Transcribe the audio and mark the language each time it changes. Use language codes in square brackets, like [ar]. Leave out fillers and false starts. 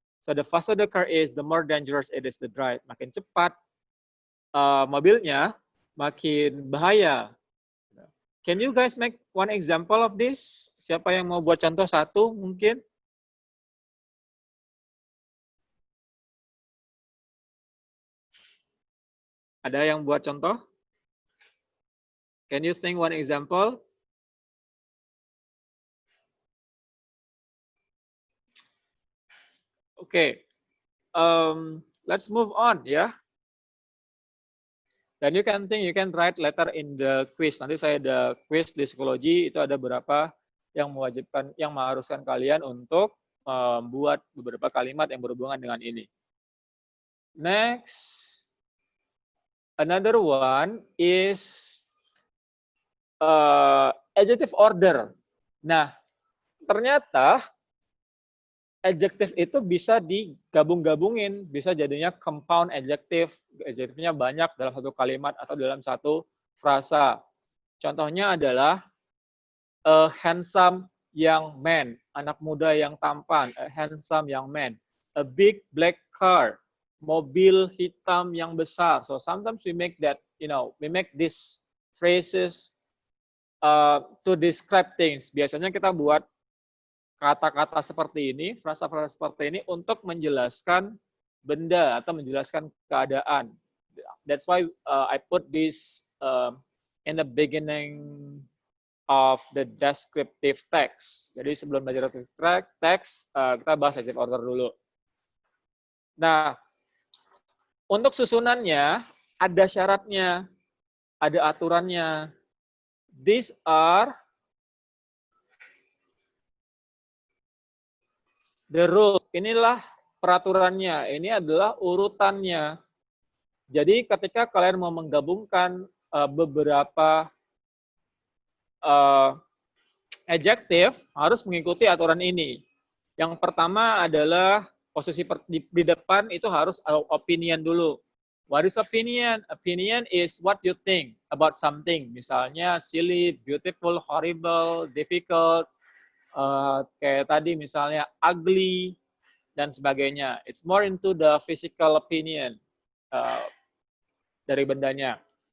[en] So the faster the car is, the more dangerous it is to drive. [id] Makin cepat mobilnya, makin bahaya. [en] Can you guys make one example of this? [id] Siapa yang mau buat contoh satu mungkin? Ada yang buat contoh? [en] Can you think one example? Okay, let's move on ya. Dan you can write letter in the quiz. [id] Nanti saya ada quiz di psikologi, itu ada beberapa yang mewajibkan, yang mengharuskan kalian untuk membuat beberapa kalimat yang berhubungan dengan ini. [en] Next, another one is adjective order. [id] Nah, ternyata adjective itu bisa digabung-gabungin, bisa jadinya compound adjective, adjektifnya banyak dalam satu kalimat atau dalam satu frasa. Contohnya adalah [en] a handsome young man, [id] anak muda yang tampan, [en] a handsome young man. A big black car, [id] mobil hitam yang besar. [en] So sometimes we make that, we make these phrases to describe things. [id] Biasanya kita buat kata-kata seperti ini, frasa-frasa seperti ini untuk menjelaskan benda atau menjelaskan keadaan. [en] That's why I put this in the beginning of the descriptive text. [id] Jadi sebelum belajar descriptive text, kita bahas adjective order dulu. Nah, untuk susunannya ada syaratnya, ada aturannya. [en] These are the rules. [id] Inilah peraturannya. Ini adalah urutannya. Jadi ketika kalian mau menggabungkan beberapa adjektif, harus mengikuti aturan ini. Yang pertama adalah posisi di depan itu harus opinion dulu. [en] What is opinion? Opinion is what you think about something. [id] Misalnya silly, beautiful, horrible, difficult, kayak tadi misalnya ugly dan sebagainya. [en] It's more into the physical opinion [id] dari bendanya.